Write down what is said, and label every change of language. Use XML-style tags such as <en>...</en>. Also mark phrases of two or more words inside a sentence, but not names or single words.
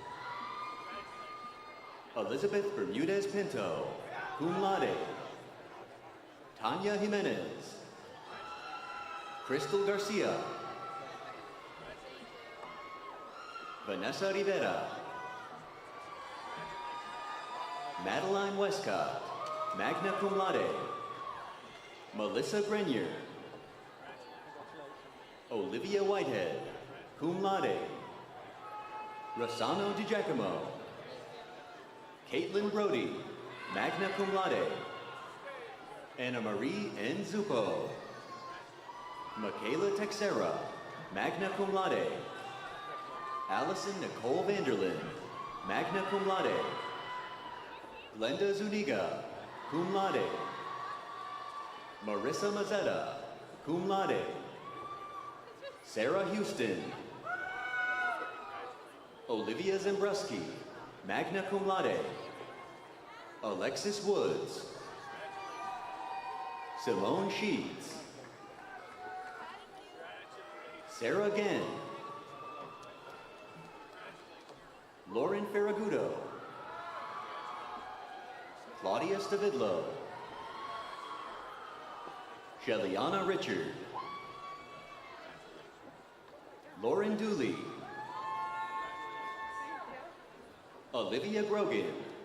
<en>Elizabeth Bermudez Pinto,</en> <la>cum laude.</la> <en>Tanya Jimenez. Crystal Garcia. Vanessa Rivera. Madeline Westcott,</en> <la>magna cum laude.</la> <en>Melissa Grenier. Olivia Whitehead,</en> <la>cum laude.</la> <en>Rossano DiGiacomo. Caitlin Brody,</en> <la>magna cum laude.</la> <en>Anna Marie N. Zupo. Michaela Texera,</en> <la>magna cum laude.</la> <en>Allison Nicole Vanderlyn,</en> <la>magna cum laude.</la> <en>Glenda Zuniga,</en> <la>cum laude.</la> <en>Marissa Mazzetta,</en> <la>cum laude.</la> <en>Sarah Houston. Olivia Zembruski,</en> <la>magna cum laude.</la> <en>Alexis Woods. Simone Sheets. Sarah Genn. Lauren Ferragudo. Claudia Stavidlo. Shellyana Richard. Lauren Dooley. Olivia Grogan.</en>